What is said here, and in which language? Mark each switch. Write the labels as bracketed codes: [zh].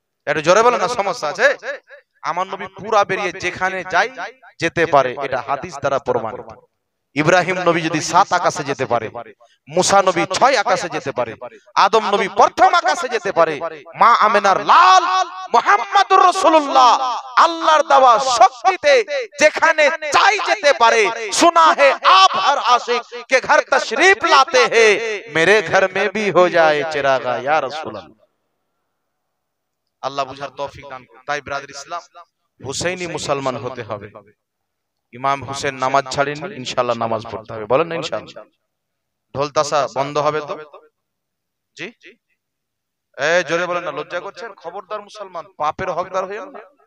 [bn] একটু জোরে বলেন না, সমস্যা আছে? আমার নবী পুরা বেরিয়ে যেখানে যাই যেতে পারে, এটা হাদিস দ্বারা প্রমাণিত। ইব্রাহিম নবী যদি 7 আকাশে যেতে পারে, মুসা নবী 6 আকাশে যেতে পারে, আদম নবী প্রথম আকাশে যেতে পারে, মা আমেনার লাল মুহাম্মদুর রাসূলুল্লাহ আল্লাহর দেওয়া শক্তিতে যেখানে চাই যেতে পারে। [hi] सुना है आप हर आशिक के घर तशरीफ लाते हैं, मेरे घर में भी हो जाए चिरागा या रसूल अल्लाह। [bn] আল্লাহ বুঝার তৌফিক দান করুন। তাই ব্রাদার ইসলাম, হুসাইনি মুসলমান হতে হবে। ইমাম হুসেন নামাজ ছাড়েননি, ইনশাআল্লাহ নামাজ পড়তে হবে। বলেন না ইনশাআল্লাহ? ঢোল তাসা বন্ধ হবে তো? জি জোরে বলেন না, লজ্জা করছেন? খবরদার মুসলমান, পাপের হকদার হইয়েন না।